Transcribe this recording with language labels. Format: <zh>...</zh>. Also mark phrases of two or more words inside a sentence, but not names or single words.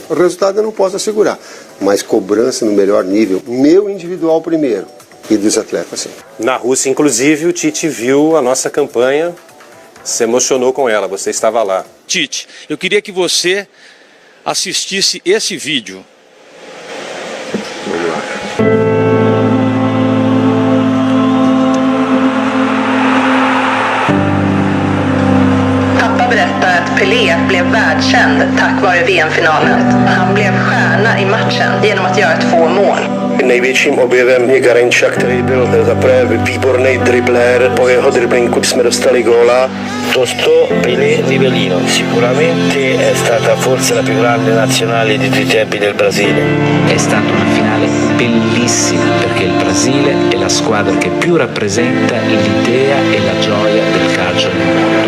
<pt>O resultado eu não posso assegurar, mas cobrança no melhor nível, meu individual primeiro, e dos atletas sim. Na Rússia, inclusive, o Tite viu a nossa campanha, se emocionou com ela, você estava lá. Tite, eu queria que você assistisse esse vídeo. Vamos lá.</pt> <sv>Berättar att Pelé blev världskänd tack vare VM-finalen. Han blev stjärna i matchen genom att göra 2 mål.</sv> <cs>Největším objevem je Garanča, který byl zaprvé výborný dribler, po jeho driblinku jsme dostali góla.</cs> <it>Tostò Pelé Rivellino, sicuramente è stata forse la più grande nazionale di tutti i tempi del Brasile. È stata una finale bellissima perché il Brasile è la squadra che più rappresenta l'idea e la gioia del calcio nel mondo.</it>